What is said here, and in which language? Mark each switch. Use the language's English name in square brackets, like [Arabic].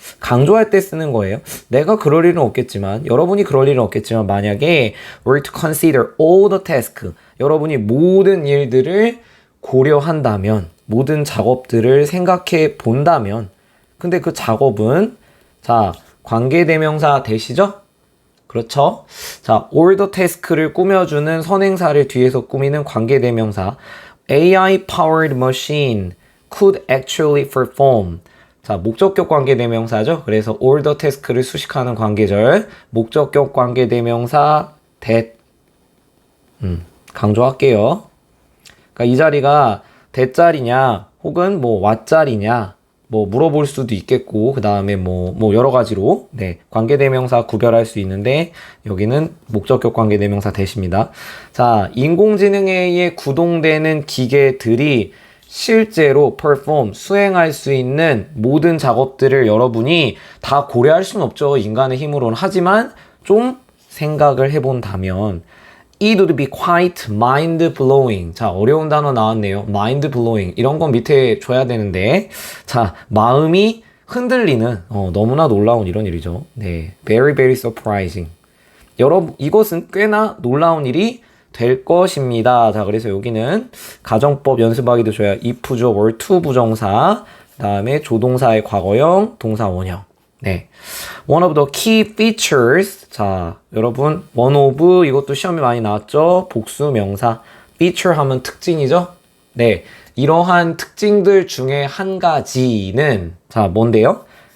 [Korean] 강조할 때 쓰는 거예요. 내가 그럴 일은 없겠지만 여러분이 그럴 일은 없겠지만 만약에 [English] were to consider all the tasks [Korean] 여러분이 모든 일들을 고려한다면 모든 작업들을 생각해 본다면 근데 그 작업은 관계대명사 되시죠? 그렇죠? [English] all the task를 [Korean] 꾸며주는 선행사를 뒤에서 꾸미는 관계대명사 [English] AI powered machine could actually perform [Korean] 목적격 관계대명사죠? 그래서 all the task를 수식하는 관계절 목적격 관계대명사 that 강조할게요. 그러니까 이 자리가 대자리냐 혹은 왓자리냐 물어볼 수도 있겠고 그 다음에 여러 가지로 관계대명사 구별할 수 있는데 여기는 목적격 관계대명사 대십니다. 자, 인공지능에 의해 구동되는 기계들이 실제로 perform 수행할 수 있는 모든 작업들을 여러분이 다 고려할 수는 없죠. 인간의 힘으로는. 하지만 좀 생각을 해본다면 [English] It would be quite mind-blowing. [Korean] 자, 어려운 단어 나왔네요. [English] mind-blowing. [Korean] 이런 건 밑에 줘야 되는데. 자, 마음이 흔들리는, 너무나 놀라운 이런 일이죠. [English] 네. Very, very surprising. [Korean] 여러분, 이것은 꽤나 놀라운 일이 될 것입니다. 자, 그래서 여기는 가정법 연습하기도 좋아요. if죠, were to 부정사. 그 다음에 조동사의 과거형, 동사 원형. [English] 네. One of the key features. [Korean] 자, 여러분, one of 이것도 시험에 많이 나왔죠? 복수 명사. feature 하면 특징이죠? 네. 이러한 특징들 중에 한 가지는 뭔데요?